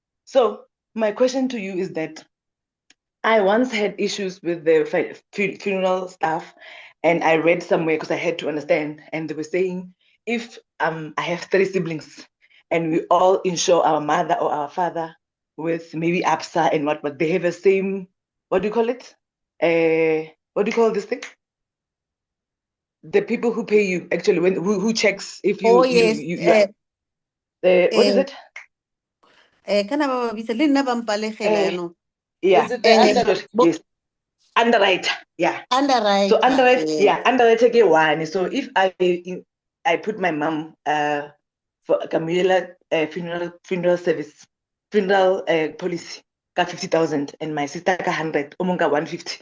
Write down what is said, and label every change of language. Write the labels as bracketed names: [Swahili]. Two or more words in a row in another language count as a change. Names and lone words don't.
[English] So my question to you is that I once had issues with the funeral staff, and I read somewhere because I had to understand, and they were saying if I have 3 siblings and we all insure our mother or our father with maybe APSA and what, but they have the same, what do you call it? What do you call this thing? The people who pay you actually who checks if Oh, you yes. you you are, what is Eh, it? [Tswana] kana ba bisa le nna ba mpalegela [English] Uh, yaanong. yeah, Is it the under? sorry, yes, underwriter. Yeah. So Underwriter. underwrite, yeah, underwrite take one. So if I put my mom for Camilla funeral service, funeral policy, got 50,000, and my sister got 100, Omonga 150.